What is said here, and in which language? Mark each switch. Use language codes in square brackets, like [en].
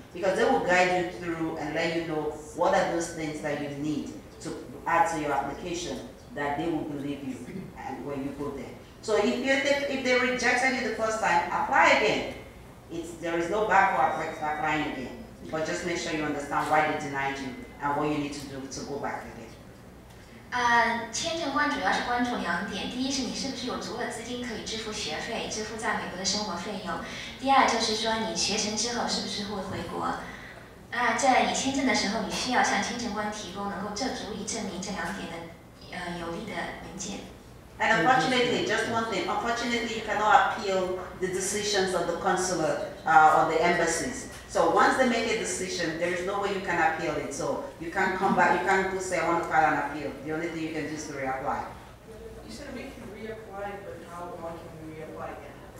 [en] Because they will guide you through and let you know what are those things that you need to add to your application that they will believe you and when you go there. So if they rejected you the first time, apply again. There is no backward applying again. But just make sure you understand why they denied you and what you need to do to go back again. [zh] 签证官主要是关注2点，第一是你是不是有足够的资金可以支付学费，支付在美国的生活费用；第二就是说你学成之后是不是会回国。在你签证的时候，你需要向签证官提供能够足以证明这2点的有利的文件。 [en] And unfortunately, just one thing, unfortunately you cannot appeal the decisions of the consulate or the embassies. So once they make a decision, there is no way you can appeal it. So you can't come back, you can't go say I want to file an appeal. The only thing you can do is to reapply. You said we can reapply, but how long can we reapply again?